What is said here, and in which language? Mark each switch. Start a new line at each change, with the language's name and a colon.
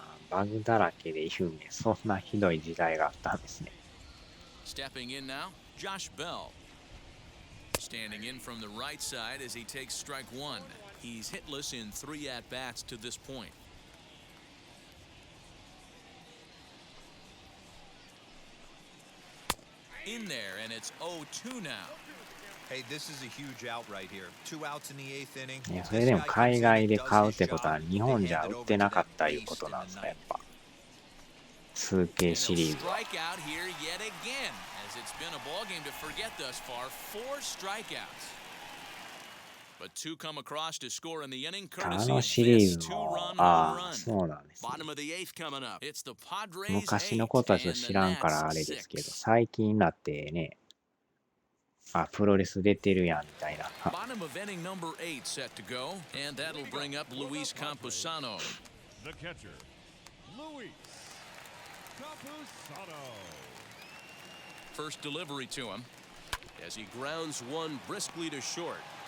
Japanese: バグだらけで有名。そんなひどい時代があったんですね。
English: Stepping in now, Josh Bell. Standing in from the right side as he takes strike one. He's hitless in 3 at-bats to this point. In there, and it's 0-2 now. Hey, this is a huge out right here. 2 outs in the 8th inning.
Japanese: いや、それでも海外で買うってことは日本じゃ売ってなかったいうことなんですか、やっぱ。数形シリーズは。
English: Strike out here yet again, as it's been a ball game to forget thus far. 4 strikeouts. But 2 come across to score in the inning, courtesy of this 2-run home run.
Japanese: そうなんですね。
English: Bottom of the 8th coming up. It's the Padres
Japanese: 昔のことはちょっと知らんからあれですけど、最近になってね、プロレス出てるやんみたいな。
English: Bottom of inning number 8 set to go, and that'll bring up Luis Campusano. The catcher, Luis Campusano. First delivery to him as he grounds one briskly to short.